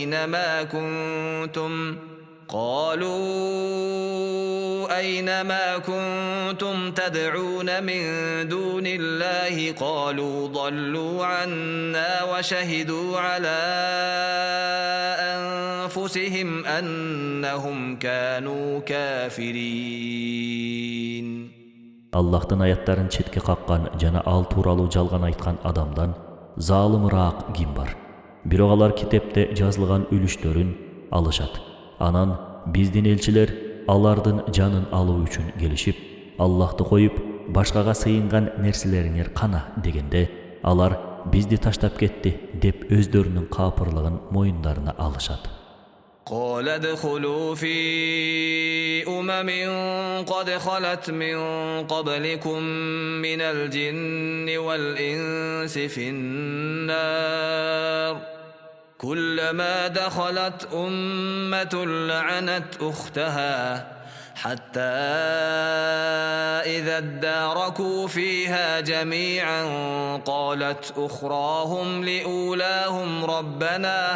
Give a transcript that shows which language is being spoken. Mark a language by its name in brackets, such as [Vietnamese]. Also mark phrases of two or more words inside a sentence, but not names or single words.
[Arabic] أينما كنتم تدعون من دون الله قالوا ضلوا عنا وشهدوا على أنفسهم أنهم كانوا كافرين. [Kyrgyz] Аллахтын аяттарын четке каккан жана ал тууралуу жалган айткан адамдан залымыраак ким бар? Бирок алар китепте жазылган үлүштөрүн алышат. Анан биздин элчилер алардын жанын алуу үчүн келишип, Аллахты коюп, башкага сыйынган нерселериңер кана дегенде, алар бизди таштап кетти деп өздөрүнүн капырлыгын моюндарына алышат. [Arabic] قال ادخلوا في قد خلت من قبلكم من الجن والإنس في النار كلما دخلت أمة لعنت أختها حتى إذا اداركوا فيها جميعا قالت أخراهم لأولاهم ربنا